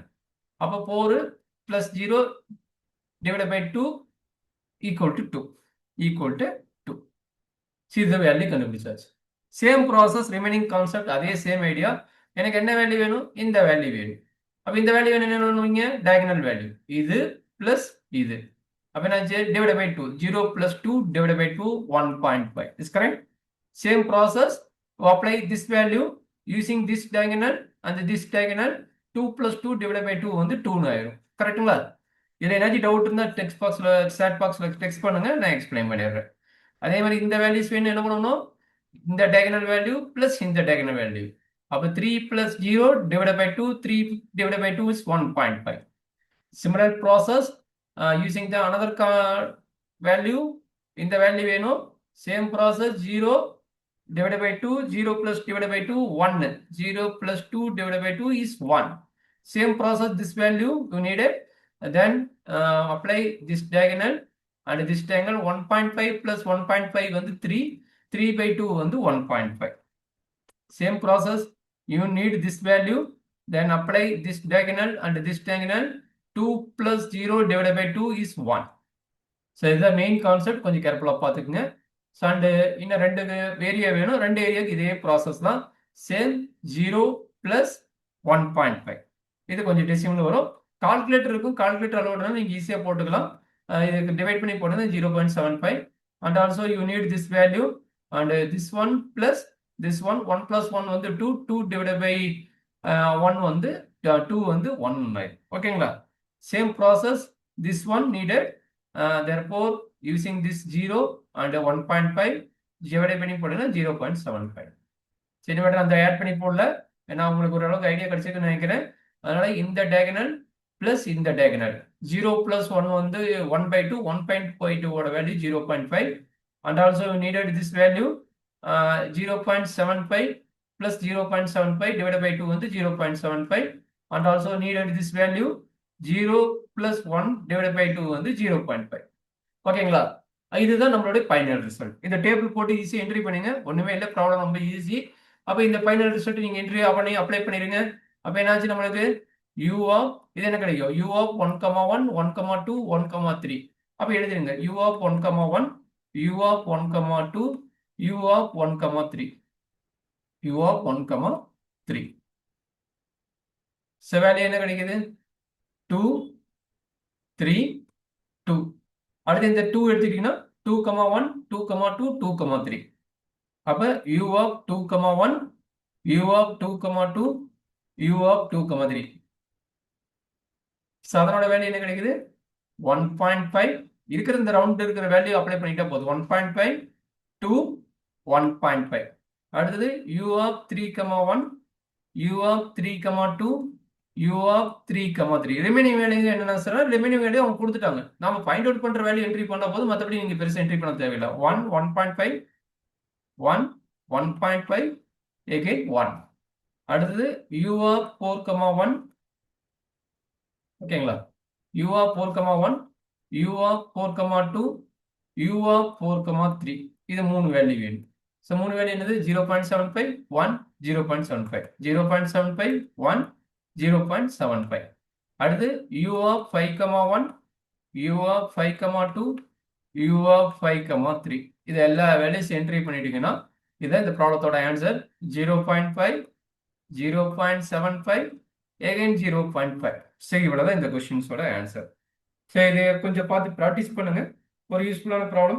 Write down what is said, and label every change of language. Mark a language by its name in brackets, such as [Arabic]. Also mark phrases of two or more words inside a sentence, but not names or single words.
[English] அப்ப 4 plus 0 divide by 2 equal to 2 equal to 2. [Tamil] இந்த வேல்யூ கண்டுபிடிச்சாச்சு. [English] same process remaining concept [Tamil] அதே [English] same idea. [Tamil] எனக்கு என்ன வேல்யூ வேணும்? இந்த வேல்யூ வேணும். அப்ப இந்த வேல்யூ என்ன பண்ணுவீங்க? [English] diagonal value [Tamil] இது பிளஸ் இது. அப்ப என்னாச்சு? [English] divide by 2 0 plus 2 divided by 2 1.5 is correct. Same process apply this value using this diagonal and this diagonal 2 plus 2 divided by 2 [Tamil] வந்து 2 ஆயிரும். கரெக்ட்டுங்களா? இதுல ஏதாச்சும் டவுட் இருந்தா [English] text boxல chat boxல text [Tamil] பண்ணுங்க, நான் எக்ஸ்பிளைன் பண்ணிடுறேன். அதே மாதிரி இந்த வேல்யூஸ் வேணும் என்ன பண்ணணும்? [English] இந்த diagonal value plus இந்த diagonal value. அப்ப 3 plus 0 divided by 2 3 divided by 2 is 1.5. Similar process using the another value in the value வேணும். Same process 0 divided by 2 0 plus divided by 2 1 0 plus 2 divided by 2 is 1. Same process this value you need it. Then apply this diagonal and this diagonal 1.5 plus 1.5 வந்து 3 3 by 2 வந்து 1.5. Same process you need this value, then apply this diagonal and this diagonal 2 plus 0 divided by 2 is 1. So this is the main concept. [Tamil] கொஞ்சம் கேர்ஃபுல்லா பார்த்துக்குங்க. [English] so and [Tamil] இன்னும் ரெண்டு ஏரியா வேணும். ரெண்டு ஏரியாவுக்கு இதே ப்ராசஸ் தான். [English] same 0 plus 1.5 [Tamil] இது கொஞ்சம் டெசிமல் வரும். கால்குலேட்டர் இருக்கும். [English] calculator allowedனா [Tamil] நீங்கள் ஈஸியாக போட்டுக்கலாம். இதுக்கு டிவைட் பண்ணி போட்டது [English] 0.75 and also you need this value and this one plus this one 1 plus 1 வந்து 2 2 divide by 1 [Tamil] வந்து 2 வந்து 1 ஓகேங்களா? [English] Same process this one needed, therefore using this 0 and 1.5 divided [Tamil] பண்ணி போடுங்க [English] 0.75. [Tamil] சரி மேடம் அந்த ஆட் பண்ணி போடல, நான் உங்களுக்கு ஓரளவுக்கு ஐடியா கிடைச்சிருக்குன்னு நினைக்கிறேன். அதனால இந்த [English] diagonal plus இந்த diagonal 0 plus 1 [Tamil] வந்து 1/2 1.2 ஓட [English] value 0.5 and also we needed this value 0.75 plus 0.75 divided by 2 வந்து 0.75 and also needed this value 0 plus 1 divided by 2 வந்து 0.5. [Tamil] ஓகேங்களா? இதுதான் நம்மளுடைய [English] final result. [Tamil] இந்த டேபிள் போட்டு ஈஸியாக என்ட்ரி பண்ணுங்க. ஒண்ணுமே இல்லை, ப்ராப்ளம் ரொம்ப ஈஸி. அப்போ இந்த [English] final result [Tamil] நீங்க என்ட்ரி பண்ணி அப்ளை பண்ணிருங்க. அப்போ என்னாச்சு நம்மளுக்கு [English] u of [Tamil] இது என்ன கிடைக்கும்? [English] u of 1,1 1,2 1,3 [Tamil] அப்போ எழுதிருங்க [English] u of 1,1 u of 1,2 u of 1,3 u of 1,3. so value [Tamil] என்ன கிடைக்குது? 2 3 2. அடுத்து இந்த 2 எடுத்துக்கிட்டீங்கன்னா 2,1 2,2 2,3. [English] அப்ப u of 2,1 u of 2,2 u of 2,3. [Tamil] அதனோட வேல்யூ என்ன கிடைக்குது? 1.5. இருக்கிற இந்த ரவுண்ட் இருக்கிற வேல்யூ அப்ளை பண்ணிட்டா போதும். [English] 1.5 to 1.5. அடுத்தது u of 3,1 u of 3,2 u of 3,3. remaining value [Tamil] என்னன்னா சார், [English] remaining value [Tamil] அவங்க கொடுத்துட்டாங்க. நாம [English] find out [Tamil] பண்ற [English] value entry [Tamil] பண்ணா போதும், மத்தபடி நீங்க பெருசா என்ட்ரி பண்ண தேவையில்லை. [English] 1 1.5 1 1.5 again 1. அடுத்தது u of 4,1 ஓகேங்களா? u of 4,1 u of 4,2 u of 4,3. [Tamil] இது மூணு வேல்யூ வேணும். சோ மூணு வேல்யூ என்னது? 0.75 1 0.75 0.75 1 0.75. [English] அடுத்து u of 5,1 u of 5,2 u of 5,3. [Tamil] இது எல்லா வேல்யூஸ் என்ட்ரி பண்ணிட்டீங்கன்னா இதுதான் இந்த ப்ராப்ளத்தோட ஆன்சர். [English] 0.5, 0.75, again 0.5. [Tamil] சரி, இவ்வளவுதான் இந்த கொஸ்டின்ஸோட ஆன்சர். சரி, இது கொஞ்சம் பார்த்து ப்ராக்டிஸ் பண்ணுங்க. ஒரு [English] usefulலான problem.